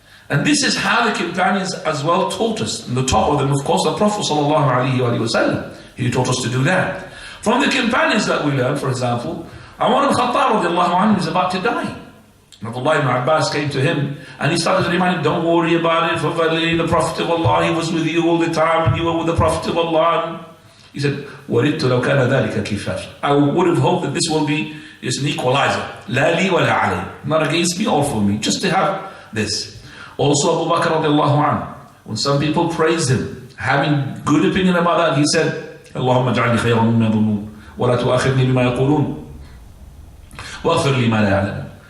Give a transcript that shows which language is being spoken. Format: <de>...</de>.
<en>And this is how the companions as well taught us. And the top of them, of course, the Prophet ﷺ, he taught us to do that. From the companions that we learn, for example, Umar ibn Khattab radiallahu anhu is about to die. Abdullah ibn Abbas came to him and he started to remind him, don't worry about it, for verily the Prophet of Allah, he was with you all the time and you were with the Prophet of Allah. He said,</en> <ar>وَرِدْتُ لَوْ كَانَ ذَلِكَ كِفَارٍ.</ar> <en>I would have hoped that this will be just an equalizer.</en> <ar>لَا لِي وَلَا عَلَيْهِ.</ar> <en>Not against me or for me, just to have this. Also Abu Bakr radiallahu anhu, when some people praised him, having good opinion about that, he said,</en> <ar>اللهم اجعلني خيرا مما يظنون ولا تؤاخذني بما يقولون واغفر لي ما لا يعلمون.</ar>